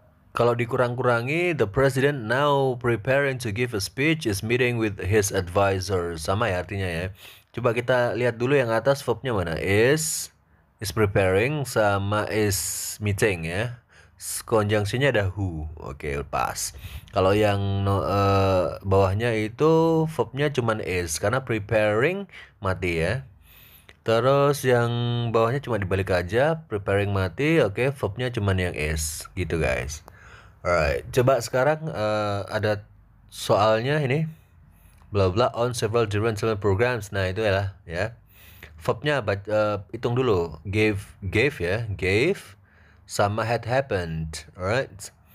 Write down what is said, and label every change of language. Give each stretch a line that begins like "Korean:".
Indonesian: Kalau dikurang-kurangi,
English: the president now preparing to give a speech is meeting with his advisors.
Indonesian: Sama ya artinya ya. Coba kita lihat dulu yang atas verbnya mana. Is preparing sama is meeting ya. Conjunctionnya ada who. Oke, pas. Kalau yang bawahnya itu verbnya cuman is karena preparing mati ya. Terus yang bawahnya cuma dibalik aja, preparing mati. Oke, verbnya cuman yang is gitu guys. Alright, coba sekarang ada soalnya ini.
English: Bla bla on several different programs.
Indonesian: Nah, itu ya. Verbnya hitung dulu. Gave ya, gave sama had happened, alright.